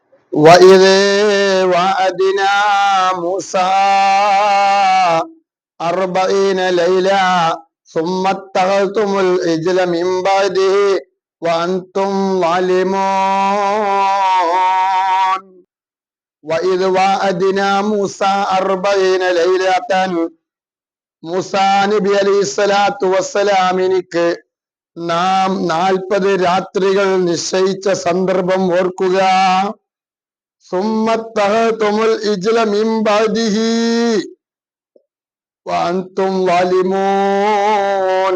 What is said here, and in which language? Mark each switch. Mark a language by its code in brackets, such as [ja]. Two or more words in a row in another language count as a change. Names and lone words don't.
[ar] وإذ وعدنا موسى 40 ليلة ثم اتخذتم العجل من بعده وأنتم ظالمون وإذ وعدنا موسى 40 ليلة [ml] മൂസാ നബി അലൈഹി സ്വലാത്തു വസ്സലാമിനിക്ക് നാം 40 രാത്രികൾ നിശ്ചയിച്ച സന്ദർഭം ഓർക്കുക. [ar] ثم اتخذتم العجل من بعده وأنتم ظالمون.